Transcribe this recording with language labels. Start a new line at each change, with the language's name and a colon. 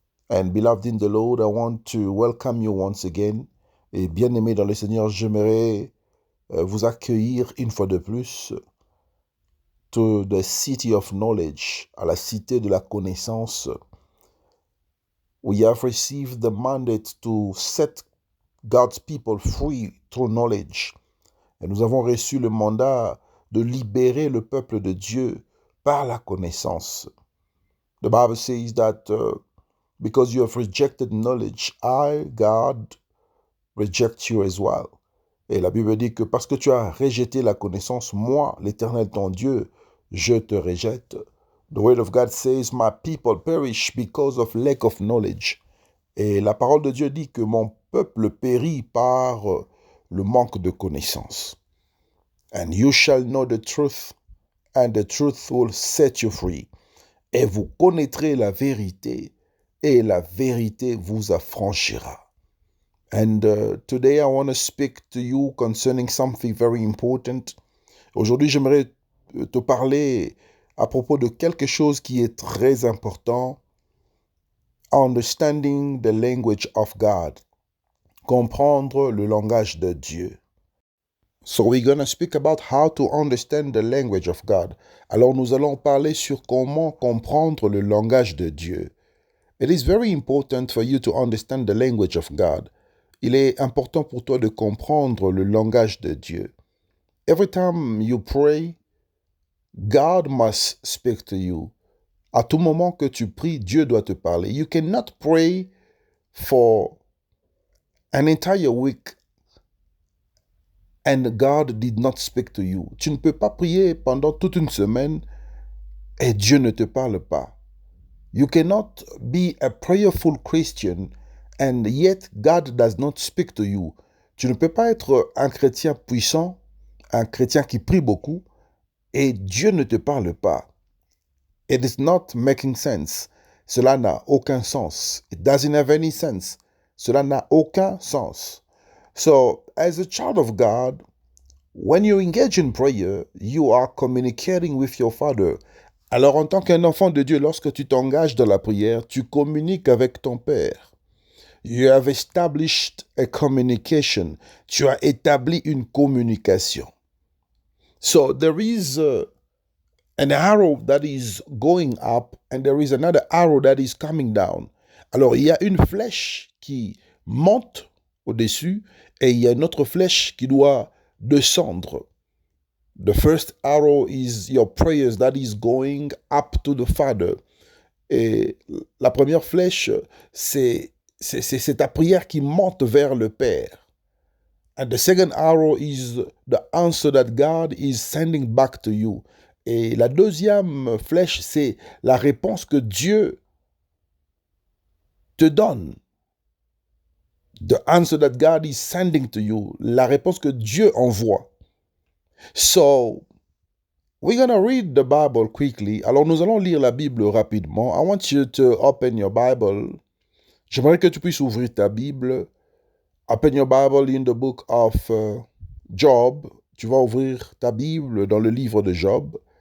English: And beloved in the Lord, I want to welcome you once again.
French: Et bien-aimés dans le Seigneur, j'aimerais vous accueillir une fois de plus
English: to the city of knowledge,
French: à la cité de la connaissance.
English: We have received the mandate to set God's people free through knowledge.
French: Et nous avons reçu le mandat de libérer le peuple de Dieu par la connaissance.
English: The Bible says that because you have rejected knowledge, I, God, reject you as well.
French: Et la Bible dit que parce que tu as rejeté la connaissance, moi, l'Éternel ton Dieu, je te rejette.
English: The word of God says, my people perish because of lack of knowledge.
French: Et la parole de Dieu dit que mon peuple périt par le manque de connaissance.
English: And you shall know the truth, and the truth will set you free.
French: Et vous connaîtrez la vérité, et la vérité vous affranchira.
English: And today I want to speak to you concerning something very important.
French: Aujourd'hui, j'aimerais te parler à propos de quelque chose qui est très important.
English: Understanding the language of God.
French: Comprendre le langage de Dieu.
English: So we're going to speak about how to understand the language of God.
French: Alors nous allons parler sur comment comprendre le langage de Dieu.
English: It is very important for you to understand the language of God.
French: Il est important pour toi de comprendre le langage de Dieu.
English: Every time you pray, God must speak to you.
French: À tout moment que tu pries, Dieu doit te parler.
English: You cannot pray for an entire week and God did not speak to you.
French: Tu ne peux pas prier pendant toute une semaine et Dieu ne te parle pas.
English: You cannot be a prayerful Christian and yet God does not speak to you.
French: Tu ne peux pas être un chrétien puissant, un chrétien qui prie beaucoup, et Dieu ne te parle pas.
English: It is not making sense.
French: Cela n'a aucun sens.
English: It doesn't have any sense. Cela n'a aucun sens. So, as a child of God, when you engage in prayer, you are communicating with your Father.
French: Alors, en tant qu'un enfant de Dieu, lorsque tu t'engages dans la prière, tu communiques avec ton Père.
English: You have established a communication.
French: Tu as établi une communication.
English: So, there is an arrow that is going up and there is another arrow that is coming down.
French: Alors, il y a une flèche qui monte au-dessus et il y a une autre flèche qui doit descendre.
English: The first arrow is your prayers that is going up to the Father.
French: Et la première flèche, c'est ta prière qui monte vers le Père.
English: And the second arrow is the answer that God is sending back to you.
French: Et la deuxième flèche, c'est la réponse que Dieu te donne.
English: The answer that God is sending to you.
French: La réponse que Dieu envoie.
English: So, we're going to read the Bible quickly.
French: Alors, nous allons lire la Bible rapidement.
English: I want you to open your Bible.
French: J'aimerais que tu puisses ouvrir ta Bible.
English: Open your Bible in the book of Job.
French: Tu vas ouvrir ta Bible dans le livre de Job.